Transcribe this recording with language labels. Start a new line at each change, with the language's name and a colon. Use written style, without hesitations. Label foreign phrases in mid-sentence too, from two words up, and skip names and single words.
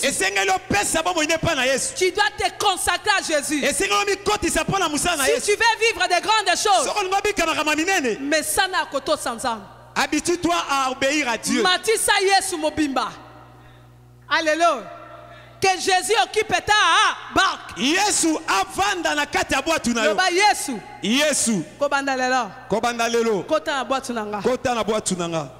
French: Tu dois te consacrer à Jésus. Si tu veux vivre de grandes choses, mais ça n'a qu'au sans âme. Habitue-toi à obéir à Dieu. Alléluia. Que Jésus occupe ta barque.
Lingala: Yesu avanda na kati ya bwatu na yo. Yesu. Kobanda lelo. Kota na bwatu nanga.